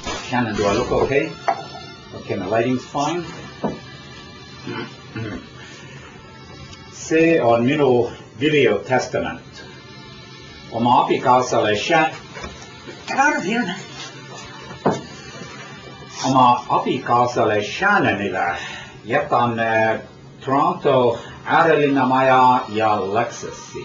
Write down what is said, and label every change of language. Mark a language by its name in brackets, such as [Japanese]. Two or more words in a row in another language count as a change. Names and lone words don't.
[English] Shannon, do I look okay? Okay, my lighting's fine. [Estonian] See on minu video testament. Oma abikaasale Shannonile jätan Toronto äärelinna ja Lexusi.